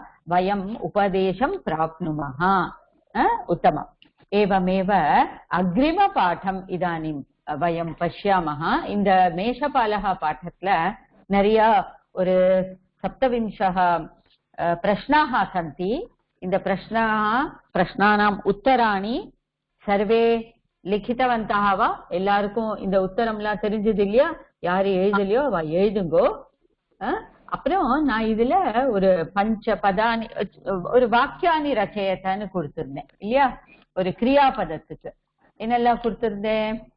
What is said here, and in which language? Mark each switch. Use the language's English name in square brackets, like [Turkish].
[Sanskrit] वयम् उपदेशं प्राप्नुमः। उत्तमम्। एवमेव अग्रिमपाठम् इदानीं वयं पश्यामः। [Tamil] இந்த மேஷபாலः पाठத்துல நிறைய ஒரு 27 [Sanskrit] प्रश्नाः सन्ति। [Tamil] இந்த [Sanskrit] प्रश्नानाम् उत्तराणि सर्वे लिखितवन्तः वा? [Tamil] எல்லாருக்கும் இந்த உத்தரம்லாம் தெரிஞ்சது இல்லையா? யாரு எழுதலையோ அவ எழுதுங்கோ. அப்புறம் நான் இதுல ஒரு பஞ்சபதானி ஒரு வாக்கியானி ரச்சயத்தன்னு கொடுத்திருந்தேன் இல்லையா? ஒரு கிரியாபதத்துக்கு என்னெல்லாம் கொடுத்திருந்தேன்?